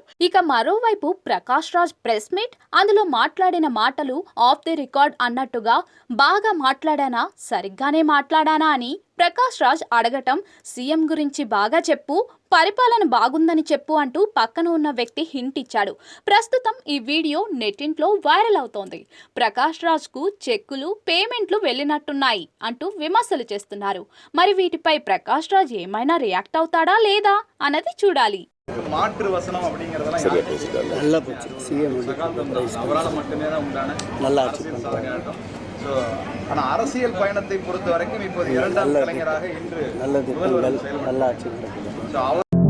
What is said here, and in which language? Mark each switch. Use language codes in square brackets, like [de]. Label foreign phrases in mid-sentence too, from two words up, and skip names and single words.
[te] ఇక మరోవైపు ప్రకాష్ రాజ్ [en] press meet, [te] అందులో మాట్లాడిన మాటలు [en] off the record [te] అన్నట్టుగా బాగా మాట్లాడానా, సరిగ్గానే మాట్లాడానా అని ప్రకాష్ రాజ్ అడగటం, సీఎం గురించి బాగా చెప్పు, పరిపాలన బాగుందని చెప్పు అంటూ పక్కన ఉన్న వ్యక్తి హింట్ ఇచ్చాడు. ప్రస్తుతం ఈ వీడియో నెట్టింట్లో వైరల్ అవుతోంది. ప్రకాష్ రాజ్ కు చెక్కులు, పేమెంట్లు వెళ్ళినట్టున్నాయి అంటూ విమర్శలు చేస్తున్నారు. మరి వీటిపై ప్రకాష్ రాజ్ ఏమైనా రియాక్ట్ అవుతాడా లేదా అన్నది చూడాలి. [ta] மாற்று வசனம் அப்படிங்கிறதெல்லாம் நல்லா போச்சு. சிஎம் அவரால் மட்டுமே தான் உண்டான நல்லா சாதனையாட்டம். ஸோ ஆனால் அரசியல் பயணத்தை பொறுத்த வரைக்கும் இப்போது இரண்டாம் கலைஞராக இன்று நல்லது நல்லா ஆட்சி நடக்குது. ஸோ அவர்